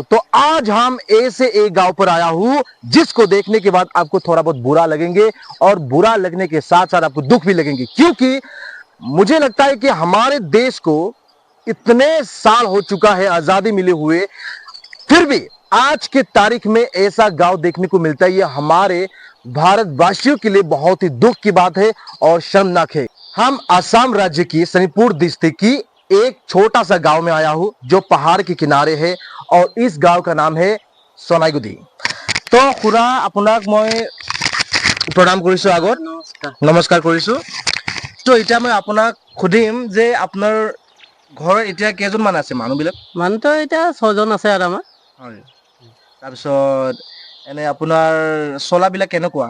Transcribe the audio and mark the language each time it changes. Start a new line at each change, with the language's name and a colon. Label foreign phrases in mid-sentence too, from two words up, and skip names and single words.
Hindi: तो आज हम ऐसे एक गांव पर आया हूं जिसको देखने के बाद आपको थोड़ा बहुत बुरा लगेंगे और बुरा लगने के साथ साथ आपको दुख भी लगेंगे, क्योंकि मुझे लगता है कि हमारे देश को इतने साल हो चुका है आजादी मिले हुए, फिर भी आज के तारीख में ऐसा गांव देखने को मिलता है। ये हमारे भारतवासियों के लिए बहुत ही दुख की बात है और शर्मनाक है। हम असम राज्य की शनिपुर डिस्ट्रिक्ट की एक छोटा सा गांव में आया हूं जो पहाड़ के किनारे है और इस गांव का नाम है सोनाईगुड़ी।
Assamese: তো খুৰা আপোনাক মই প্ৰণাম কৰিছো আগত। নমস্কাৰ কৰিছো। তো এতিয়া মই আপোনাক সুধিম যে আপোনাৰ ঘৰৰ এতিয়া কেইজন মান আছে মানুহবিলাক? মানুহতো এতিয়া 6জন আছে আৰু আমাৰ। হয়। তাৰপিছত এনে আপোনাৰ চলাবিলাক কেনেকুৱা?